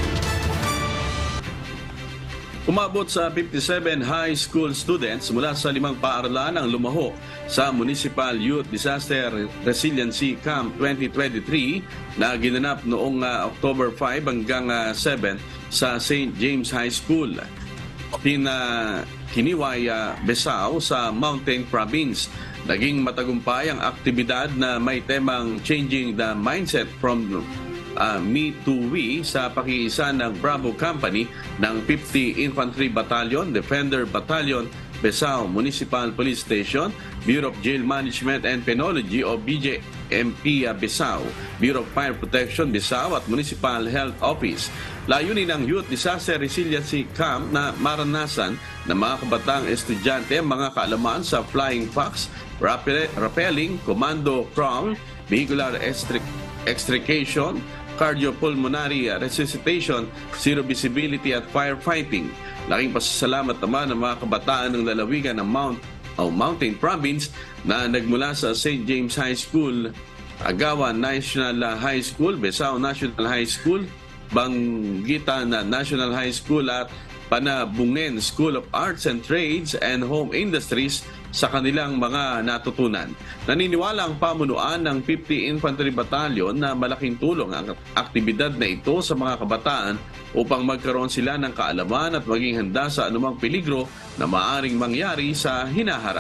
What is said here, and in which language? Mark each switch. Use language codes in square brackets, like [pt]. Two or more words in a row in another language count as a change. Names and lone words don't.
[tl] Umabot sa 57 high school students mula sa 5 paaralan ang lumaho sa Municipal Youth Disaster Resiliency Camp 2023 na ginanap noong October 5 hanggang 7 sa St. James High School, Kiniway, Besao sa Mountain Province. Naging matagumpay ang aktibidad na may temang Changing the Mindset from Me to We sa pakiisa ng Bravo Company ng 50 Infantry Battalion, Defender Battalion, Besao Municipal Police Station, Bureau of Jail Management and Penology o BJMP Besao, Bureau of Fire Protection Besao at Municipal Health Office. Layunin ng Youth Disaster Resiliency Camp na maranasan ng mga kabataang estudyante ang mga kaalaman sa [en] flying fox, rappelling, commando crawl, vehicular extrication, cardiopulmonary resuscitation, zero visibility [tl] at firefighting. Laking pasasalamat naman ng mga kabataan ng lalawigan ng Mountain Province na nagmula sa St. James High School, Agawan National High School, Besao National High School, Banggitan National High School at Panabungen School of Arts and Trades and Home Industries sa kanilang mga natutunan. Naniniwala ang pamunuan ng 50 Infantry Battalion na malaking tulong ang aktibidad na ito sa mga kabataan upang magkaroon sila ng kaalaman at maging handa sa anumang peligro na maaring mangyari sa hinaharap.